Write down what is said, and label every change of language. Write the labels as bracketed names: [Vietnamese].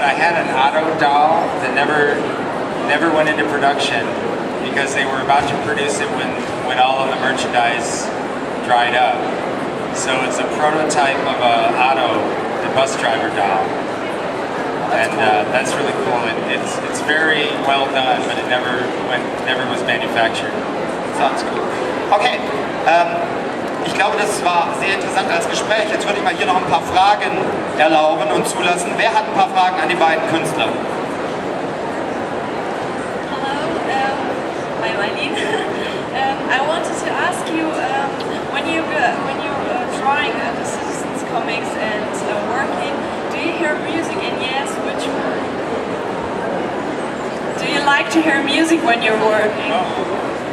[English] I had an Otto doll that never went into production because they were about to produce it when all of the merchandise dried up. So it's a prototype of a Otto, the bus driver doll. and that's really cool. It's very well done, but it never was manufactured. Sounds cool. [German] Okay, ich glaube, das war sehr interessant als Gespräch. Jetzt würde ich mal hier noch ein paar Fragen erlauben und zulassen. Wer hat ein paar Fragen an die beiden Künstler? [English] Hello, I'm Eileen. I wanted to ask you, when you're drawing the Simpsons comics and working, do you hear music? And yes, which one? Do you like to hear music when you're working?